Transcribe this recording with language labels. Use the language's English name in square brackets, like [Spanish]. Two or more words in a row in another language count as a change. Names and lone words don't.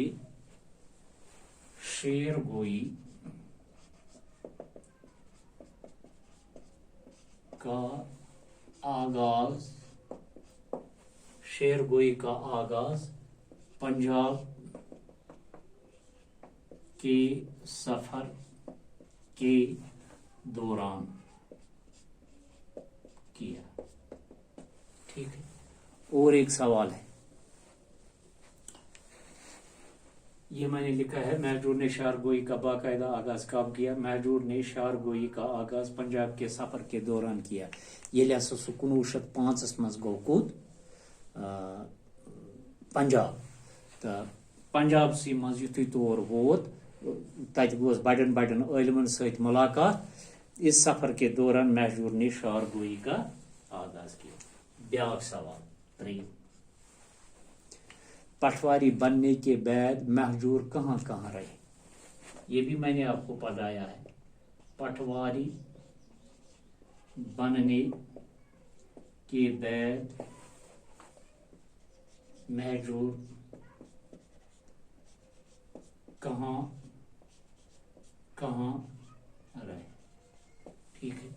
[Hindi] शेर गोई का आगाज पंजाब के सफर के दौरान किया, ठीक है। और एक सवाल है, ये मैंने लिखा है, महजूर ने शार गोई का बाकायदा आगाज कब किया। महजूर ने शार गोई का आगाज पंजाब के सफर के दौरान किया। [Kashmiri] ये लिया सह 1905 मज गो कूद पंजाब, तो पंजाब सी मज युथुई तौर वोत, तत गोस बड़न बड़न इलमन सहित मुलाकात। [Hindi] इस सफर के दौरान महजूर ने शार गोई का आगाज किया। [Kashmiri] ब्याक सवाल, त्रीम, [Hindi] पटवारी बनने के बाद महजूर कहाँ कहाँ रहे। ये भी मैंने आपको पढ़ाया है। पटवारी बनने के बाद महजूर कहाँ कहाँ रहे, ठीक है।